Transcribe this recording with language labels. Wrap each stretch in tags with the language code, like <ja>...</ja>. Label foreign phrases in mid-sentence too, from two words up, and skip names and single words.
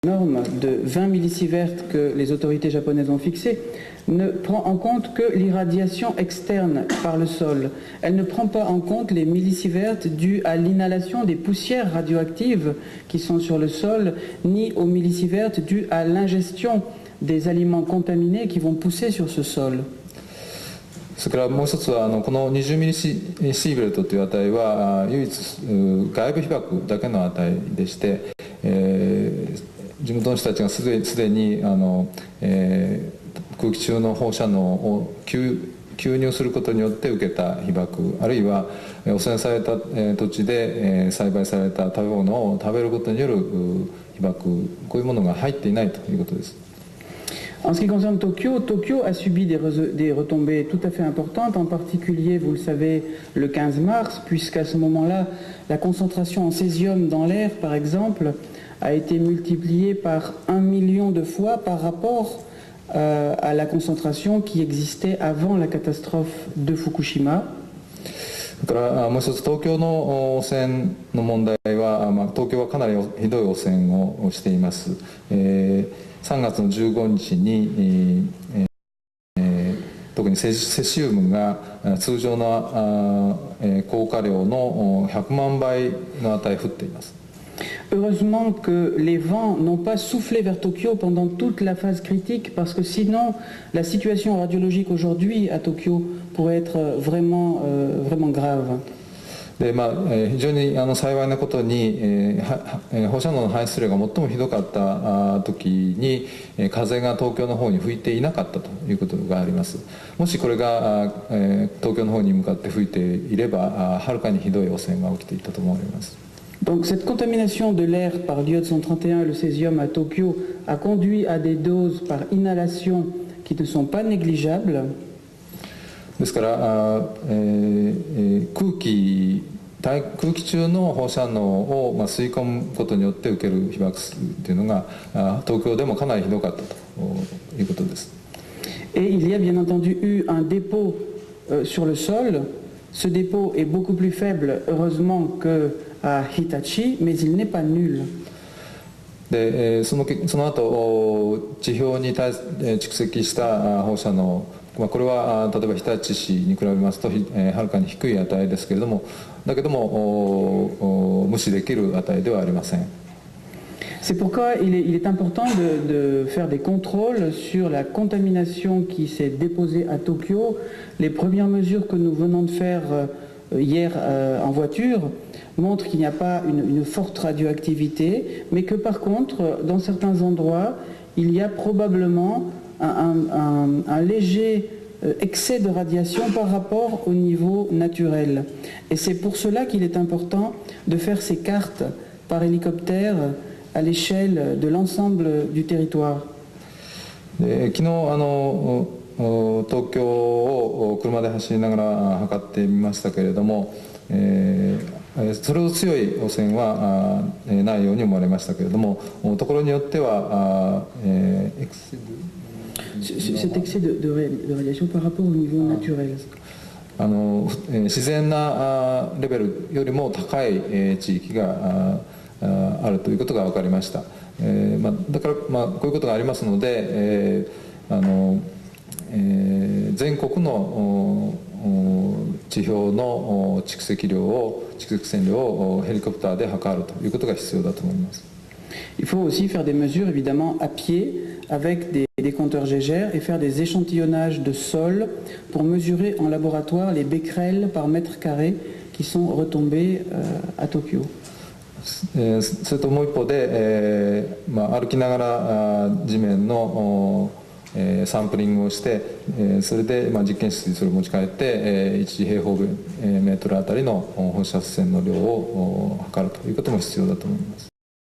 <fr>norme de 20 millisieverts que les autorités japonaises ont fixée ne prend en compte que l'irradiation externe par le sol. Elle ne prend pas en compte les millisieverts dus à l'inhalation des poussières radioactives qui sont sur le sol, ni aux millisieverts dus à l'ingestion des aliments contaminés qui vont pousser sur ce sol.</fr> <ja>それからもう一つはこの20ミリシーベルトという値は唯一外部被曝だけの値でして、地元の人たちがすでに空気中の放射能を吸入することによって受けた被曝、あるいは汚染された土地で栽培された食べ物を食べることによる被曝、こういうものが入っていないということです。</ja> <fr>En ce qui concerne Tokyo, Tokyo a subi des retombées tout à fait importantes, en particulier, vous le savez, le 15 mars, puisqu'à ce moment-là, la concentration en césium dans l'air, par exemple, a été multipliée par 1 million de fois par rapport à la concentration qui existait avant la catastrophe de Fukushima.</fr> <ja>だからもう一つ東京の汚染の問題は、東京はかなりひどい汚染をしています。3月の15日に、特にセシウムが通常の降下量の100万倍の値降っています。</ja> <fr>Heureusement que les vents n'ont pas soufflé vers Tokyo pendant toute la phase critique, parce que sinon la situation radiologique aujourd'hui à Tokyo pourrait être vraiment grave.</fr> <ja>で非常に幸いなことに、放射能の排出量が最もひどかった時に風が東京の方に吹いていなかったということがあります。もしこれが東京の方に向かって吹いていればはるかにひどい汚染が起きていたと思われます。</ja> <fr>Donc cette contamination de l'air par l'iode 131 et le césium à Tokyo a conduit à des doses par inhalation qui ne sont pas négligeables.</fr> <ja>ですから、空気中の放射能を吸い込むことによって受ける被曝数というのが東京でもかなりひどかったということです。</ja> <fr>Et il y a bien entendu eu un dépôt sur le sol. Ce dépôt est beaucoup plus faible, heureusement, qu'à Hitachi, mais il n'est pas nul.</fr> <ja>でその後地表に蓄積した放射能、これは例えば日立市に比べますとはるかに低い値ですけれども、だけども無視できる値ではありません。</ja> <fr>C'est pourquoi il est important de faire des contrôles sur la contamination qui s'est déposée à Tokyo. Les premières mesures que nous venons de faire hier en voiture montrent qu'il n'y a pas une forte radioactivité, mais que par contre, dans certains endroits, il y a probablement un léger excès de radiation par rapport au niveau naturel. Et c'est pour cela qu'il est important de faire ces cartes par hélicoptère à l'échelle de l'ensemble du territoire.</fr> <ja>昨日東京を車で走りながら測ってみましたけれども、それほど強い汚染はないように思われましたけれども、ところによっては</ja> <fr>cet excès de radiation par rapport au niveau naturel.</fr> <ja>自然なレベルよりも高い地域があるということが分かりました。だからこういうことがありますので、全国の地表の蓄積線量をヘリコプターで測るということが必要だと思います。</ja> <fr>Il faut aussi faire des mesures évidemment à pied avec des compteurs Geiger et faire des échantillonnages de sol pour mesurer en laboratoire les becquerels par mètre carré qui sont retombés à Tokyo.</fr> <ja>それともう一方で、歩きながら地面のサンプリングをして、それで実験室にそれを持ち帰って1平方メートルあたりの放射線の量を測るということも必要だと思います。</ja>